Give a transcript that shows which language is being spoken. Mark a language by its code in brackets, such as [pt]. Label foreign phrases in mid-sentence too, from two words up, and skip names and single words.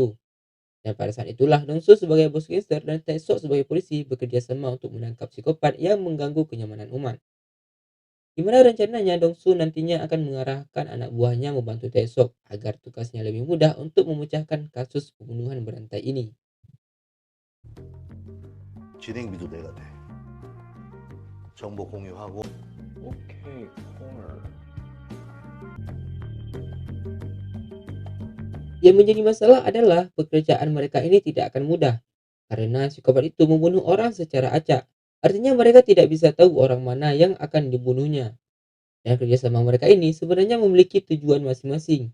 [id] Dan pada saat itulah Dongso sebagai bos gangster dan Taesok sebagai polisi bekerja sama untuk menangkap psikopat yang mengganggu kenyamanan umat. Di mana rencananya Dongsu nantinya akan mengarahkan anak buahnya membantu Taesok agar tugasnya lebih mudah untuk memecahkan kasus pembunuhan berantai ini. [ko] 진행비도 내가 돼. 정보 공유하고. 오케이, 콜. [id] Yang menjadi masalah adalah pekerjaan mereka ini tidak akan mudah karena psikopat itu membunuh orang secara acak. Artinya mereka tidak bisa tahu orang mana yang akan dibunuhnya. Dan kerjasama mereka ini sebenarnya memiliki tujuan masing-masing.